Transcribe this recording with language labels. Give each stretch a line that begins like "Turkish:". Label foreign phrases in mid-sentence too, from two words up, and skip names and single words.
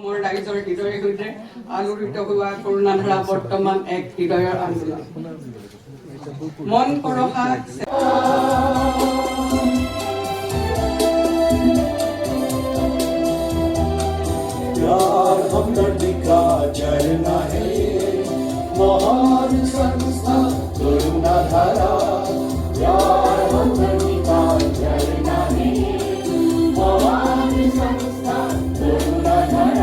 Assamese: ৰাইজৰ হৃদয়ে হৃদয়ে আলোড়িত হোৱা কৰুণাধাৰা বৰ্তমান এক হৃদয়ৰ আন্দোলন। মন পৰশা
Hindi: प्यार हमदर्दी का झरना है, महान संस्था करुणाधारा। प्यार हमदर्दी का झरना है, महान संस्था करुणाधारा।